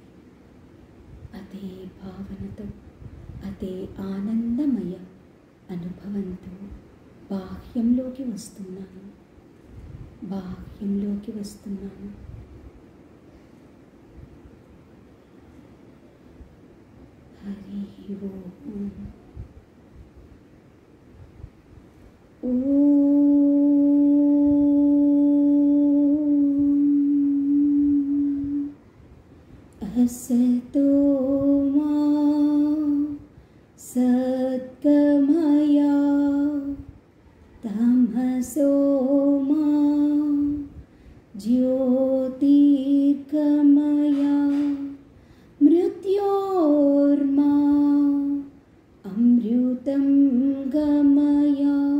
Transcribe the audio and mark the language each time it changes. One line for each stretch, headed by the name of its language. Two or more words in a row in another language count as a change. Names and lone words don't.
Telugu: అదే భావనతో, అదే ఆనందమయ అనుభవంతో బాహ్యంలోకి వస్తున్నాను.
Sanskrit: హరి ఓం. असतो मा सद्गमया तमसो मा ज्योतिर्गमया मृत्योर्मा अमृतं गमया.